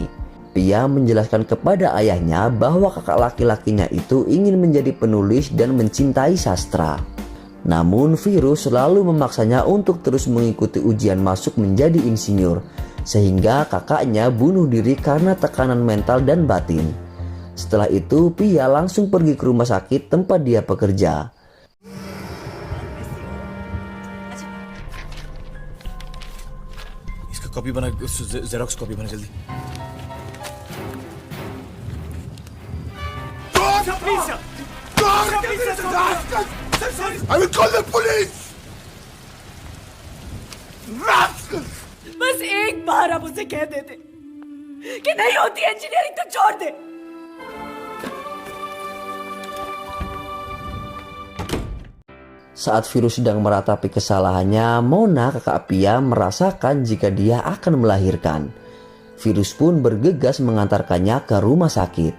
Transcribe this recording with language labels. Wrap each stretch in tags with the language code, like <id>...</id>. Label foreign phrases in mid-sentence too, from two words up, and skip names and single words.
<id>Pia menjelaskan kepada ayahnya bahwa kakak laki-lakinya itu ingin menjadi penulis dan mencintai sastra. Namun Virus selalu memaksanya untuk terus mengikuti ujian masuk menjadi insinyur, sehingga kakaknya bunuh diri karena tekanan mental dan batin. Setelah itu Pia langsung pergi ke rumah sakit tempat dia bekerja.</id> <hi>इसका कॉपी बना,</hi> <en>xerox copy</en> <hi>बना जल्दी।</hi> <en>I will call the police.</en> <hi>बस एक बार आप उसे कह देते कि नहीं होती इंजीनियरिंग तो छोड़ दे।</hi> <id>Saat Virus sedang meratapi kesalahannya, Mona, kakak Pia, merasakan jika dia akan melahirkan. Virus pun bergegas mengantarkannya ke rumah sakit.</id>